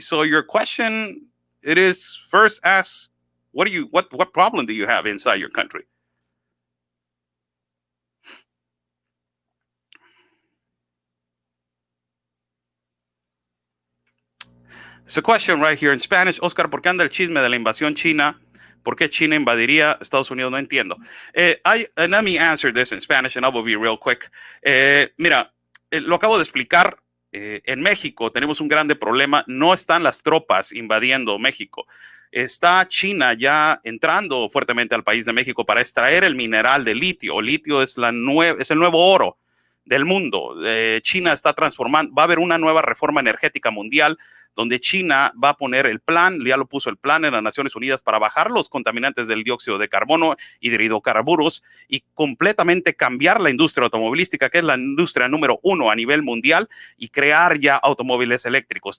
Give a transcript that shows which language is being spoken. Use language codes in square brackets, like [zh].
[en] So your question, it is first ask, what problem do you have inside your country? There's a question right here in Spanish. [es] Oscar, ¿por qué anda el chisme de la invasión china? ¿Por qué China invadiría Estados Unidos? No entiendo. [en] Let me answer this in Spanish and I will be real quick. [es] Mira, lo acabo de explicar. En México tenemos un grande problema. No están las tropas invadiendo México. Está China ya entrando fuertemente al país de México para extraer el mineral de litio. Litio es el nuevo oro del mundo. China está transformando. Va a haber una nueva reforma energética mundial donde China va a poner el plan, ya lo puso el plan en las Naciones Unidas para bajar los contaminantes del dióxido de carbono y de hidrocarburos y completamente cambiar la industria automovilística, que es la industria número 1 a nivel mundial, y crear ya automóviles eléctricos.